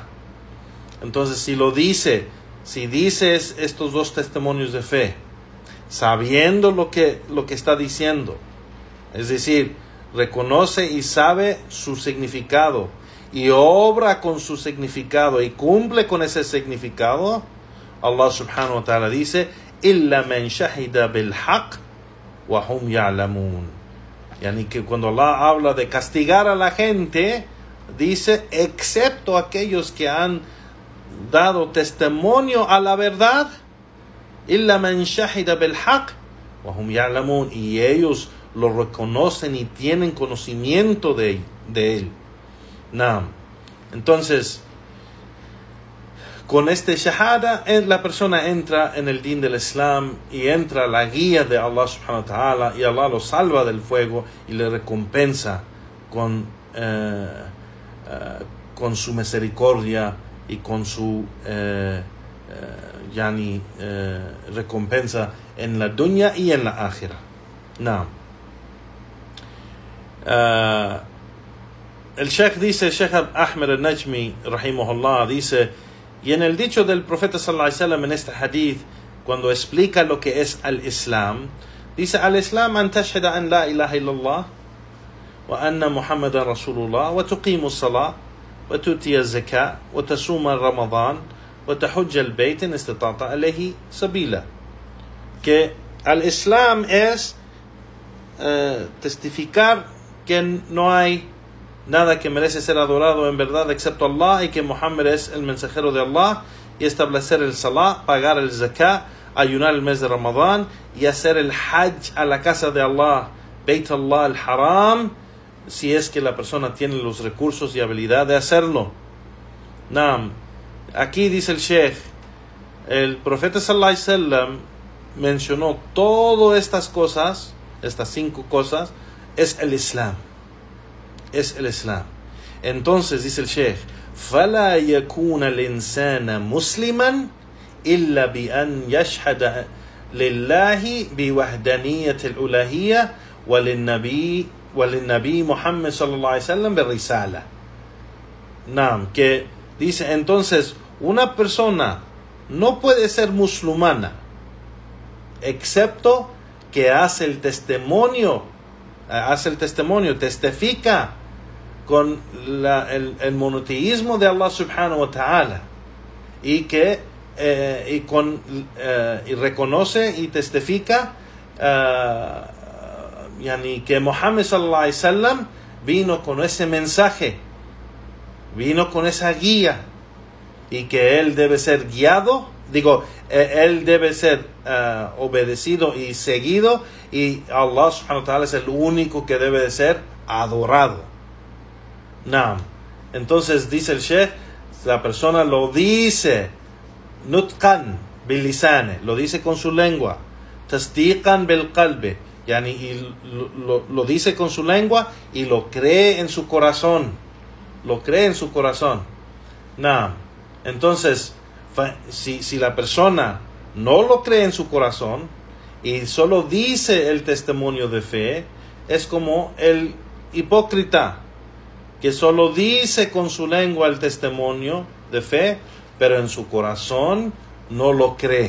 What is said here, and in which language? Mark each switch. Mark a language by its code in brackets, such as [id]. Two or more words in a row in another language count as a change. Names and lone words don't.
[es] Entonces, si dices estos dos testimonios de fe, sabiendo lo que está diciendo, es decir, reconoce y sabe su significado y obra con su significado y cumple con ese significado, [ar] الله سبحانه وتعالى dice: إلا من شهد بالحق وهم يعلمون. [es] Yani que cuando Allah habla de castigar a la gente, dice excepto aquellos que han dado testimonio a la verdad, [ar] إلا من شهد بالحق وهم يعلمون, [es] y ellos lo reconocen y tienen conocimiento de él. Entonces, con este shahada, la persona entra en el din del Islam y entra la guía de Allah [ar] سبحانه وتعالى, [es] y Allah lo salva del fuego y le recompensa con su misericordia y con su recompensa en la dunya y en la akhira. El Sheikh dice, Sheikh Ahmed al-Najmi rahimahullah, dice: y en el dicho del profeta [ar] صلى الله عليه وسلم [es] en este hadith, cuando explica lo que es al Islam, dice: [ar] الإسلام أن تشهد أن لا إله إلا الله وأن محمدا رسول الله وتقيم الصلاة وتؤتي الزكاة وتصوم رمضان وتحج البيت إن استطعت إليه سبيلا. [es] Que al Islam es testificar que no hay nada que merece ser adorado en verdad excepto Allah, y que Muhammad es el mensajero de Allah, y establecer el salah, pagar el zakah, ayunar el mes de Ramadán y hacer el hajj a la casa de Allah, [ar] بيت الله الحرام, [es] si es que la persona tiene los recursos y habilidad de hacerlo. Aquí dice el Sheikh, el profeta [ar] صلى الله عليه وسلم [es] mencionó todas estas cosas, estas 5 cosas, es el Islam. Es el Islam. Entonces dice el Sheikh: [ar] فَلَا يَكُونَ الْإِنسَانَ مُسْلِمًا إِلَّا بِأَنْ يَشْهَدَ لِلَّهِ بِوَحْدَانِيَّةِ الْأُلُوهِيَّةِ وَلِلنَّبِي محمد صلى الله عليه وسلم بِالرِّسَالَةِ. [es] Que dice entonces, una persona no puede ser musulmana excepto que hace el testimonio, testifica con el monoteísmo de Allah [ar] سبحانه وتعالى, [es] y reconoce y testifica que Muhammad [ar] صلى الله عليه وسلم [es] vino con ese mensaje, vino con esa guía, y que él debe ser guiado, él debe ser obedecido y seguido, y Allah [ar] سبحانه وتعالى [es] es el único que debe de ser adorado. Naam. Entonces dice el Sheikh, la persona lo dice [ar] نطقا باللسان, [es] lo dice con su lengua, [ar] تصديقا بالقلب, [es] y lo dice con su lengua y lo cree en su corazón, Naam. Entonces, si la persona no lo cree en su corazón y solo dice el testimonio de fe, es como el hipócrita que solo dice con su lengua el testimonio de fe, pero en su corazón no lo cree.